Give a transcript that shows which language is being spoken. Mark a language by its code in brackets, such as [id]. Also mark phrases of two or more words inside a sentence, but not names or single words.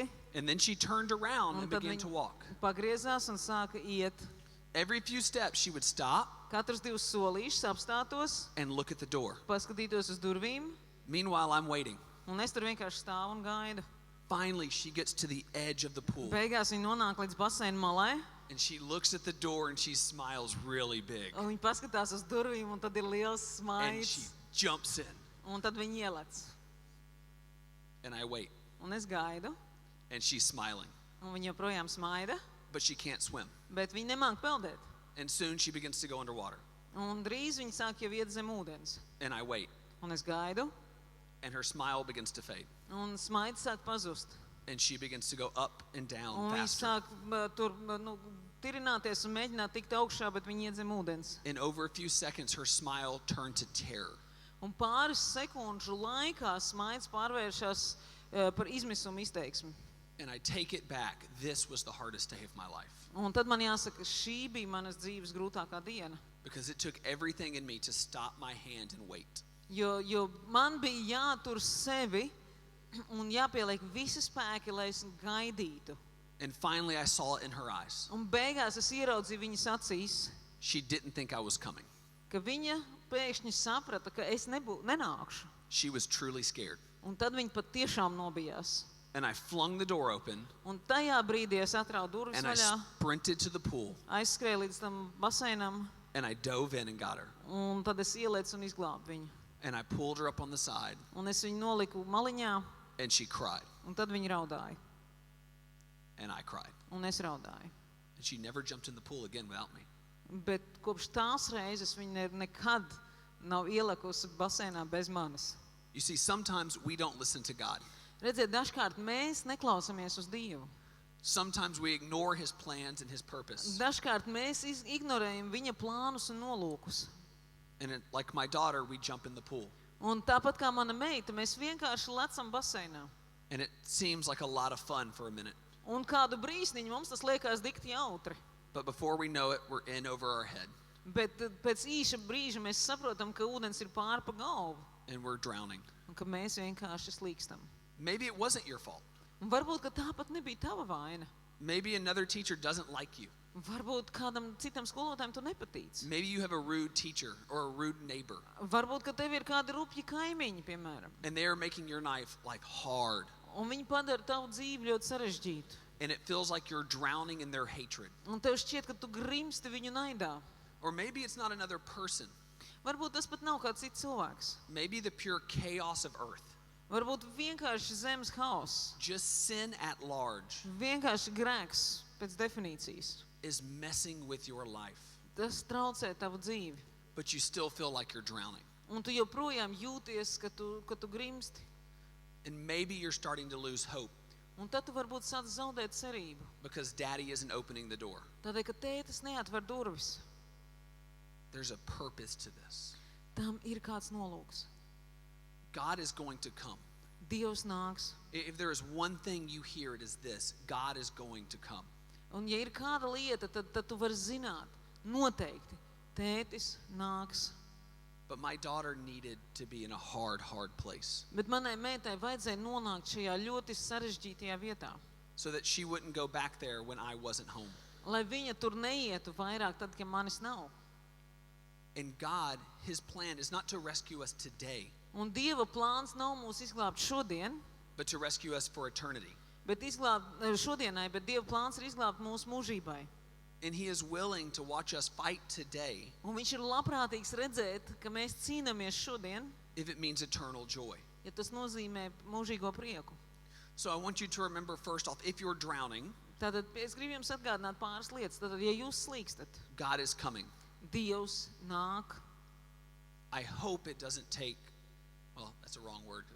[en] and then she turned around [lv] un [en] and [lv] tad [en] began [lv] viņa [en] to walk. [lv] pagriezās un sāka iet. [en] Every few steps she would stop [lv] Katrs 2 solīšus apstātos, [en] and look at the door. [lv] paskatītos uz durvīm, [en] Meanwhile, I'm waiting. [lv] un es tur vienkārši stāvu un gaidu. [en] Finally, she gets to the edge of the pool [lv] Beigās viņa nonāk līdz baseina malai, [en] and she looks at the door and she smiles really big. [lv] un viņa paskatās uz durvīm, un tad ir liels [en] And she [lv] smaids, [en] jumps in [lv] un tad viņa ielec. [en] and I wait [lv] Un es gaidu, [en] and she's smiling, [lv] un viņa joprojām smaida, [en] but she can't swim. [lv] bet viņa nemāk peldēt. [en] And soon she begins to go underwater [lv] Un drīz viņa sāk jau iet zem ūdens. [en] and I wait [lv] Un es gaidu, [en] and her smile begins to fade [lv] un smaids sāk pazust. [en] and she begins to go up and down [lv] Un viņa [en] faster. [lv] sāk tur tirināties un mēģināt tikt augšā, bet viņa iet zem ūdens. [en] In over a few seconds, her smile turned to terror. [lv] Un pāris sekundžu laikā smaids pārvēršas par izmisumu izteiksmi. [en] And I take it back. This was the hardest day of my life [lv] Un tad man jāsaka, šī bija manas dzīves grūtākā diena. [en] because it took everything in me to stop my hand and wait. [lv] Jo man bija jātur sevi un jāpieliek visi spēki, lai es gaidītu. [en] And finally, I saw it in her eyes. [lv] Un beigās es ieraudzīju viņas acīs, [en] She didn't think I was coming. [lv] ka viņa pēkšņi saprata, ka es nenākšu. [en] She was truly scared. [lv] Un tad viņa pat tiešām nobijās. [en] And I flung the door open [lv] Un tajā brīdī es atraudu durvis [en] and I [lv] vaļā, [en] sprinted to the pool [lv] aizskrēju līdz tam baseinam, [en] and I dove in and got her. [lv] un tad es ielēcu un izglābu viņu. [en] And I pulled her up on the side [lv] Un es viņu noliku maliņā, [en] and she cried. [lv] un tad viņa raudāja. [en] And I cried. [lv] Un es raudāju. [en] And she never jumped in the pool again without me. [lv] Bet kopš tās reizes viņa nekad nav ielikusi baseinā bez manis. [en] You see, sometimes we don't listen to God. [lv] Redziet, dažkārt mēs neklausāmies uz Dievu. [en] Sometimes we ignore His plans and His purpose. [lv] Dažkārt mēs ignorējam viņa plānus un nolūkus. [en] And like my daughter, we jump in the pool. [lv] Un tāpat kā mana meita, mēs vienkārši lecam baseinā. [en] And it seems like a lot of fun for a minute. [lv] Un kādu brīsniņu mums tas liekas dikti jautri. [en] But before we know it, we're in over our head [lv] Bet pēc īša brīža mēs saprotam, ka ūdens ir pār pa galvu. [en] and we're drowning. [lv] Un ka mēs vienkārši slīkstam. [en] Maybe it wasn't your fault. [lv] Un varbūt, ka tāpat nebija tava vaina. [en] Maybe another teacher doesn't like you. [lv] Varbūt kādam citam skolotājam tu nepatīc. [en] Maybe you have a rude teacher or a rude neighbor, [lv] Varbūt, ka tev ir kādi rupji kaimiņi, piemēram. [en] and they are making your life hard. [lv] Un viņi padara tavu dzīvi ļoti sarežģītu. [en] And it feels like you're drowning in their hatred. [lv] Un tev šķiet, ka tu grimsti viņu naidā. [en] Or maybe it's not another person. [lv] Varbūt tas pat nav kāds cits cilvēks. [en] Maybe the pure chaos of earth. [lv] Varbūt vienkārši zemes hauss. [en] Just sin at large [lv] Vienkārši grēks pēc definīcijas. [en] is messing with your life. [lv] Tas traucē tavu dzīvi. [en] But you still feel like you're drowning. [lv] Un tu joprojām jūties, ka tu grimsti. [en] And maybe you're starting to lose hope [lv] Un tad tu varbūt sāc zaudēt cerību. [en] because daddy isn't opening the door. [lv] Tādēļ, ka tētis neatver durvis. [en] There's a purpose to this. [lv] Tam ir kāds nolūks. [en] God is going to come. [lv] Dievs nāks. [en] If there is one thing you hear, it is this: God is going to come. [lv] Un ja ir kāda lieta, tad tu vari zināt, noteikti, tētis nāks. [en] But my daughter needed to be in a hard place [lv] Bet manai meitai vajadzēja nonākt šajā ļoti sarežģītajā vietā, [en] so that she wouldn't go back there when I wasn't home. [lv] lai viņa tur neietu vairāk tad, kad manis nav. [en] And God, his plan is not to rescue us today, [lv] Un Dieva plāns nav mūs izglābt šodien, [en] but to rescue us for eternity. [lv] bet šodienai, bet Dieva plāns ir izglābt mūsu mūžībai. [en] And he is willing to watch us fight today [lv] Un viņš ir labprātīgs redzēt, ka mēs cīnāmies šodien, [en] if it means eternal joy. [lv] ja tas nozīmē mūžīgo prieku. [en] So I want you to remember, first off, if you're drowning, [lv] Tātad es gribu jums atgādināt pāris lietas. Tātad, ja jūs slīkstat, [en] God is coming. [lv] Dievs nāk. [en] I hope it doesn't take, well, that's a wrong word.